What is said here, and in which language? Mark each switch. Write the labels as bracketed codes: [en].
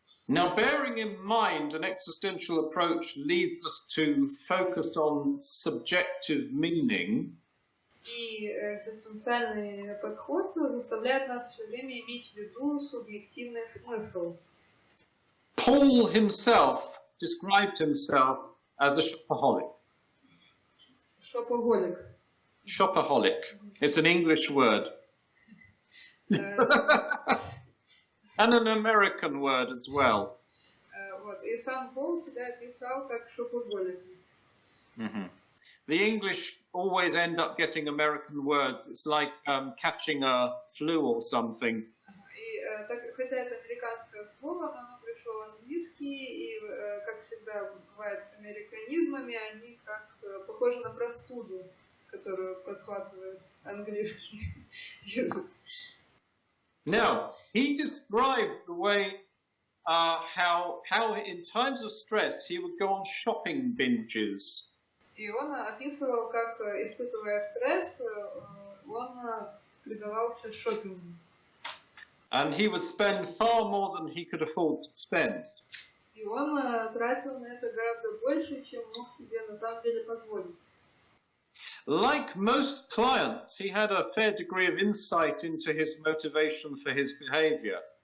[en] Now, bearing in mind an existential approach leads us to focus on subjective meaning. [ru] И дистанционный подход заставляет нас все время иметь в виду субъективный смысл. [en] Paul himself described himself as a shopaholic. [ru] Шопоголик. [en] Shopaholic. It's an English word. And an American word as well. [ru] Вот. И сам Пол себя описал как шопоголик. [en] The English always end up getting American words. It's like catching a flu or something. [ru] И хотя это американское слово, но оно пришло в английский, и, как всегда бывает с американизмами, они как похожи на простуду, которую подхватывает английский язык. [en] Now, he described the way how in times of stress he would go on shopping binges. [ru] И он описывал, как, испытывая стресс, он предавался шопингу. [en] And he would spend far more than he could afford to spend. [ru] И он тратил на это гораздо больше, чем мог себе на самом деле позволить. [en] Like most clients, he had a fair degree of insight into his motivation for his behavior.